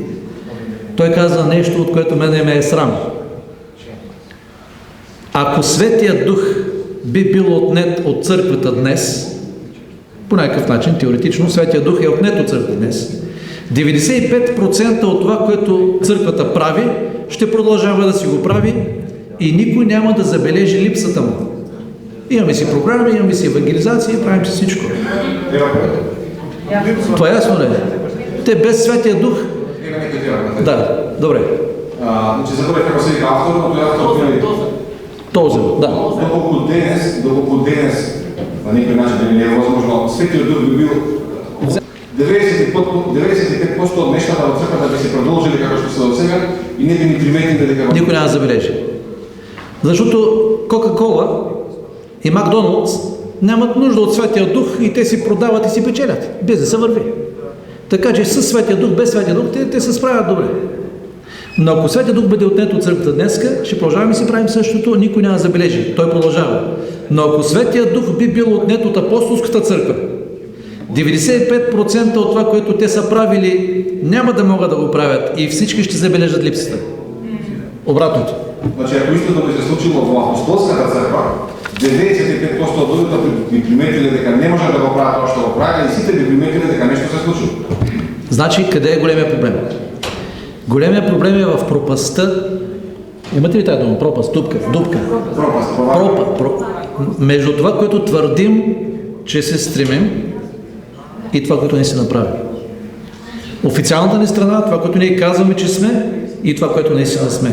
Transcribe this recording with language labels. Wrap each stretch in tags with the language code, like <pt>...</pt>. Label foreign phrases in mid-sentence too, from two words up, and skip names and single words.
<bg>Той казва нещо, от което мене ме е срам. Ако Светият Дух би бил отнет от църквата днес, по някакъв начин, теоретично, Светият Дух е отнет от църквата днес, 95% от това, което църквата прави, ще продължава да си го прави и никой няма да забележи липсата му. Имаме си програми, имаме си евангелизация, правим си всичко. Това ясно ли е? Те без Светия Дух... Да, добре. Значи забравих</bg> <mk>како се вика автор, но тој автор</mk> <bg>Този, да.</bg> <mk>Доколку денес на некој начин не е возможно, Светиот Дух би бил 95% од нештата во црквата би се продолжили како што се до сега и не би ни приметили дека...</mk> <bg>Никой няма да забележи. Защото Кока-Кола и Макдоналдс нямат нужда от Светия Дух и те си продават и си печелят. Бизнесът върви. Така че със Светия Дух, без Светия Дух, те се справят добре. Но ако Светия Дух бъде отнет от църквата днеска, ще продължаваме и си правим същото, никой няма да забележи. Той продължава. Но ако Светия Дух би бил отнет от апостолската църква, 95% от това, което те са правили, няма да могат да го правят и всички ще забележат липсата. Обратното.</bg> <mk>Значи, ако истото би се случило во апостолската църква, 95% од луѓето би приметиле дека не може да го прават тоа што го прават и сите би приметиле дека нешто се случило.</mk> <bg>Значи, къде е големия проблем? Големия проблем е в пропастта. Имате ли тази дума? Пропаст, дупка. Между това, което твърдим, че се стремим, и това, което не се направи. Официалната ни страна, това, което ние казваме, че сме, и това, което наистина сме.</bg>